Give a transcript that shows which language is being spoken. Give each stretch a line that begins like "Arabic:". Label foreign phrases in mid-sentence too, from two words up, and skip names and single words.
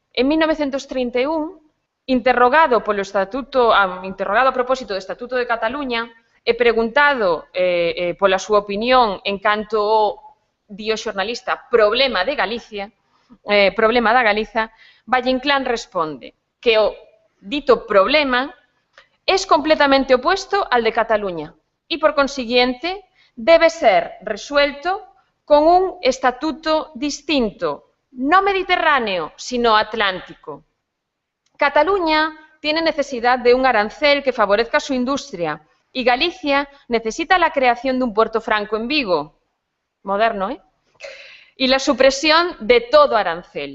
Galician: En 1931, interrogado a propósito do Estatuto de Cataluña e preguntado pola súa opinión en canto ao, di o xornalista, problema da Galiza, Valle-Inclán responde que o dito problema
Spanish: es completamente opuesto al de Cataluña y, por consiguiente, debe ser resuelto con un estatuto distinto, no mediterráneo, sino atlántico. Cataluña tiene necesidad de un arancel que favorezca su industria y Galicia necesita la creación de un puerto franco en Vigo, moderno, y la supresión de todo arancel.